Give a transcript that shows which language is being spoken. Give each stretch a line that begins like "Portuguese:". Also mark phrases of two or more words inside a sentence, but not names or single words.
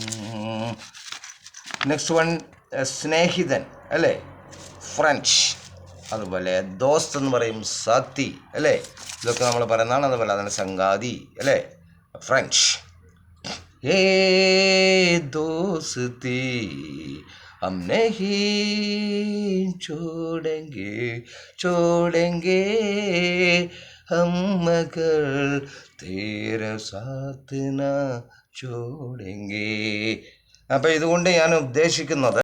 English: next one,
Malayalam: സ്നേഹിതൻ അല്ലേ, ഫ്രഞ്ച്. അതുപോലെ ദോസ്ത് എന്ന് പറയും, സാത്തി അല്ലേ, ഇതൊക്കെ നമ്മൾ പറയുന്നതാണ്. അതുപോലെ അതാണ് സംഗാതി അല്ലേ, ഫ്രഞ്ച്.
Hindi: ए दोस्ती हम नहीं छोड़ेंगे हम मगर तेरा साथ ना छोड़ेंगे.
Malayalam: അപ്പോൾ ഇതുകൊണ്ട് ഞാൻ ഉദ്ദേശിക്കുന്നത്